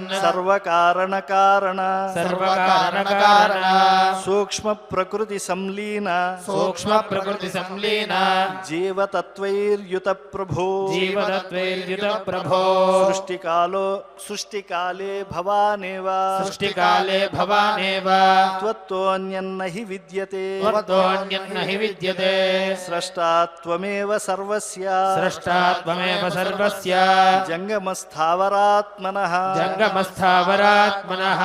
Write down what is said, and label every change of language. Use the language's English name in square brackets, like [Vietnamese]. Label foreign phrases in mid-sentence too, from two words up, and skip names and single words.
[Sanskrit] సర్వకారణ కారణ, సర్వకారణ కారణ, సూక్ష్మ ప్రకృతి సంలీన, సూక్ష్మ ప్రకృతి సంలీన, జీవతత్వైర్యుత ప్రభో, జీవతత్వైర్యుత ప్రభో, సృష్టికాలే భవాని भवानेव सृष्टिकाले भवानेव त्वत्तोऽन्यन्न हि विद्यते त्वत्तोऽन्यन्न हि विद्यते स्रष्टा त्वमेव सर्वस्य स्रष्टा त्वमेव सर्वस्य जङ्गमस्थावरात्मनः जङ्गमस्थावरात्मनः